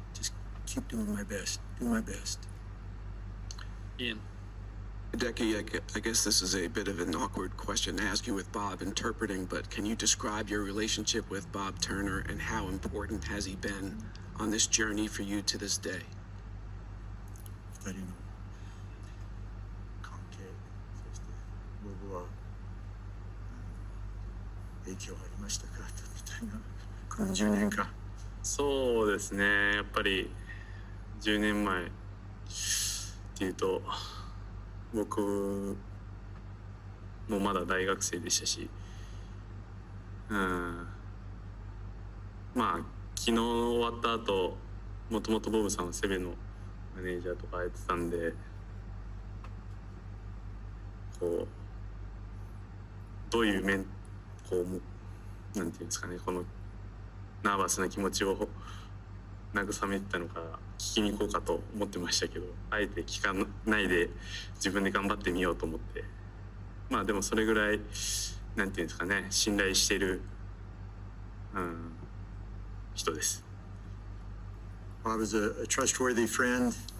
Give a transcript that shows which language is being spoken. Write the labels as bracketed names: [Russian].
[English] Just keep doing my best, do my best. Ian. Hideki, I guess this is a bit of an awkward question to ask you with Bob interpreting, but can you describe your relationship with Bob Turner and how important has he been on this journey for you to this day? [Japanese] 2人の関係、そして僕は影響ありましたかみたいな、この10年間。そうですね、やっぱり10年前っていうと僕もまだ大学生でしたし、まあ昨日終わった後、もともとボブさんはセベのマネージャーとかやってたんで、こうどういう面、こうなんていうんですかね、このナーバスな気持ちを慰めてたのか聞きに行こうかと思ってましたけど、あえて聞かないで自分で頑張ってみようと思って、まあでもそれぐらいなんていうんですかね、信頼してる、人です。 [English] Bob is a trustworthy friend.